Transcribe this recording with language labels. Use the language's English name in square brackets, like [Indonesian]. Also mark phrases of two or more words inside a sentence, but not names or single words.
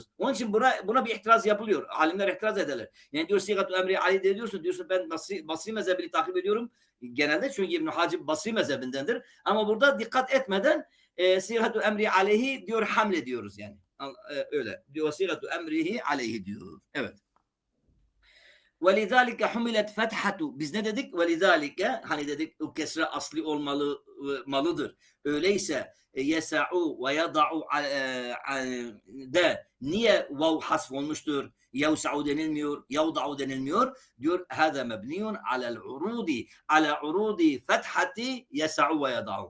[Turkish] Onun için buna bir itiraz yapılıyor. Alimler itiraz ederler. Yani diyor [Arabic] صيغة أمر علي [Turkish] diyorsun ben Basri mezhebini takip ediyorum. Genelde çünkü İbn Hacib Basri mezhebindendir. Ama burada dikkat etmeden [Arabic] صيغة أمر عليه [Turkish] diyor hamle diyoruz yani. Öyle. Diyor [Arabic] صيغة أمره عليه [Turkish] diyor. Evet. [Arabic] وَلِذَٰلِكَ حُمِلَتْ فَتْحَةُ [Turkish] Biz ne dedik? وَلِذَٰلِكَ hani dedik o kesre asli olmalıdır. Öyleyse [Arabic] يسع ويدع [Turkish] de niye vav hasf olmuştur? Yevsa'u denilmiyor, yavda'u denilmiyor. Diyor [Arabic] هذا مبني على عروض فتحة يسع ويدع.